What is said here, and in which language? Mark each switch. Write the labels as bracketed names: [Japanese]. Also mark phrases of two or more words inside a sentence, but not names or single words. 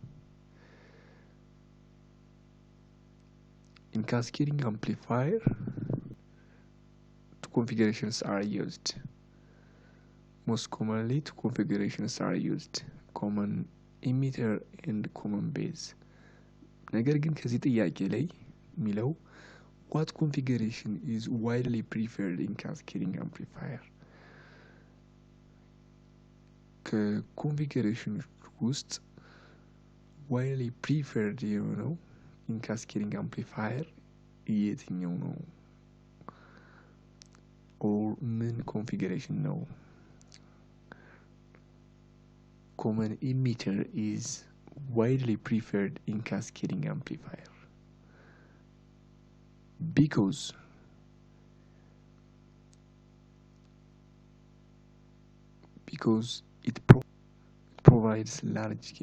[English] In cascading amplifier, two configurations are used. Most commonly, two configurations are used: common emitter and common base. [Amharic] ነገር ግን ከዚህ ጥያቄ ላይ የሚለው [English] what configuration is widely preferred in cascading amplifier? [Amharic] ከኮንፊግሬሽን ውስጥ [English] widely preferred [Amharic] የሆነው [English] in cascading amplifier [Amharic] የትኛው ነው? or ምን configuration ነው? [English] Common emitter is widely preferred in cascading amplifier because it provides large gain.